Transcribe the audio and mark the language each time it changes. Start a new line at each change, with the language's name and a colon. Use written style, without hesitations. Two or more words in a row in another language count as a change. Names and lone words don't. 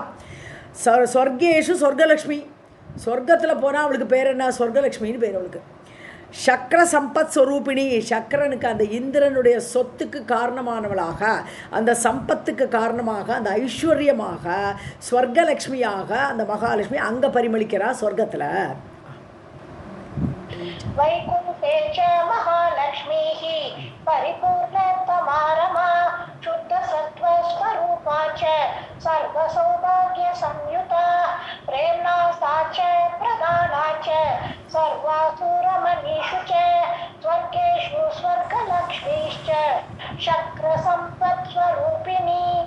Sanskrit: स्वर्गेषु स्वर्गलक्ष्मीः,
Tamil: சொர்க்கத்தில் போனால் அவளுக்கு பேர் என்ன, சொர்க்கலக்ஷ்மின்னு பேர் அவளுக்கு.
Sanskrit: शक्र सम्पत् स्वरूपिणी,
Tamil: சக்கரனுக்கு அந்த இந்திரனுடைய சொத்துக்கு காரணமானவளாக, அந்த சம்பத்துக்கு காரணமாக, அந்த ஐஸ்வர்யமாக ஸ்வர்கலக்ஷ்மியாக அந்த மகாலட்சுமி அங்கே பரிமளிக்கிறா சொர்க்கத்தில்.
Sanskrit: वैकुण्ठे च महालक्ष्मीः परिपूर्णतमा रमा शुद्धसत्त्वस्वरूपा च सर्वसौभाग्यसंयुता प्रेम्णा सा च प्रधाना च सर्वासु रमणीषु च स्वर्गेषु स्वर्गलक्ष्मीश्च शक्रसम्पत्स्वरूपिणी.